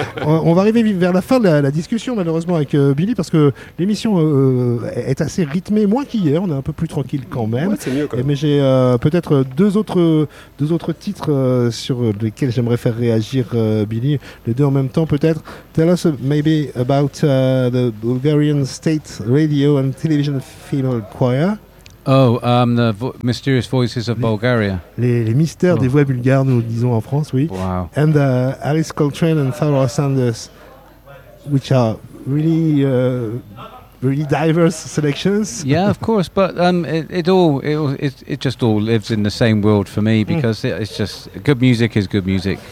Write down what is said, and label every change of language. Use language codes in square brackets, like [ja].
[fr] On va arriver vers la fin de la discussion, malheureusement, avec Billy, parce que l'émission est assez rythmée, moins qu'hier. On est un peu plus tranquille quand même. Ouais, c'est mieux, quoi. Mais j'ai peut-être deux autres titres sur lesquels j'aimerais faire réagir Billy, les deux en même temps, peut-être. [en] Tell us maybe about the Bulgarian State Radio and Television Female Choir. Oh, Mysterious Voices of Bulgaria. [fr] Les mystères des voix bulgares, nous disons en France, oui. [en] Wow. And Alice Coltrane and Pharoah Sanders, which are really really diverse selections. Yeah, of course, but it just all lives in the same world for me, because it's just good music is good music.